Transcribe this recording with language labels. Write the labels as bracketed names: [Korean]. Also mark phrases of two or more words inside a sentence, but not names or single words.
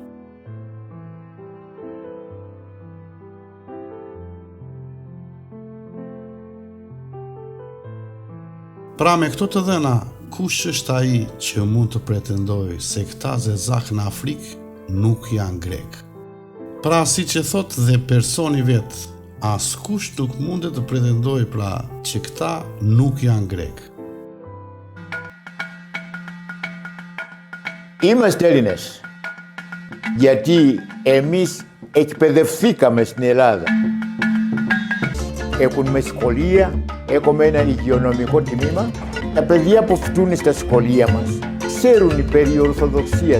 [Albanian] Pra me këto të dhëna, kush është ai që mund të pretendoj se këta zezak në Afrikë nuk janë grek? Pra si që thot dhe personi vetë, askush nuk mundet të pretendoj pra që këta nuk janë grek. [Greek] Είμαστε Έλληνες, γιατί εμείς εκπαιδευθήκαμε στην Ελλάδα. Έχουμε σχολεία, έχουμε ένα υγειονομικό τμήμα. Τα παιδιά που φοιτούν στα σχολεία μας ξέρουν οι περί Ορθοδοξίας.